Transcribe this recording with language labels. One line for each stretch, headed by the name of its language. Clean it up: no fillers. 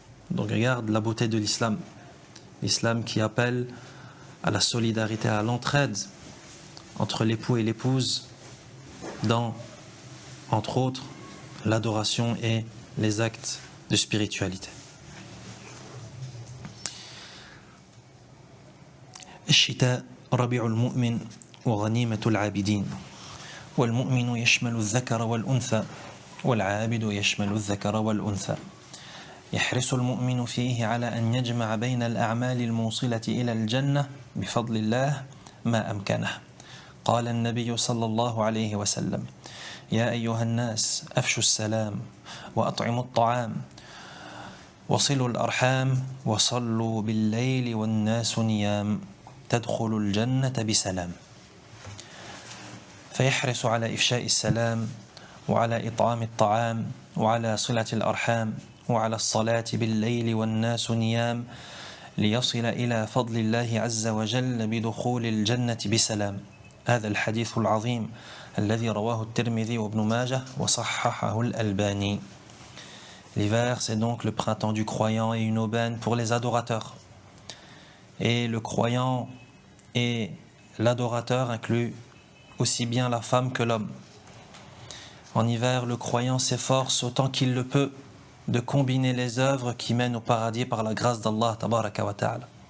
French: Donc regarde la beauté de l'islam. L'islam qui appelle à la solidarité, à l'entraide entre l'époux et l'épouse dans, entre autres, l'adoration et les actes de spiritualité.
Arabic: الشتاء ربيع المؤمن وغنيمة العابدين والمؤمن يشمل الذكر والأنثى والعابد يشمل الذكر والأنثى يحرص المؤمن فيه على أن يجمع بين الأعمال الموصلة إلى الجنة بفضل الله ما أمكنه. قال النبي صلى الله عليه وسلم: يا أيها الناس أفشوا السلام وأطعموا الطعام وصلوا الأرحام وصلوا بالليل والناس نيام تدخل الجنة بسلام. فيحرص على إفشاء السلام وعلى إطعام الطعام وعلى صلة الأرحام وعلى الصلاة بالليل والناس نيام ليصل إلى فضل الله عز وجل بدخول الجنة بسلام. هذا الحديث العظيم الذي رواه الترمذي وابن ماجه وصححه الألباني.
French: L'hiver, c'est donc le printemps du croyant et une aubaine pour les adorateurs. Et le croyant et l'adorateur incluent aussi bien la femme que l'homme. En hiver, le croyant s'efforce autant qu'il le peut de combiner les œuvres qui mènent au paradis par la grâce d'Allah tabaraka wa ta'ala.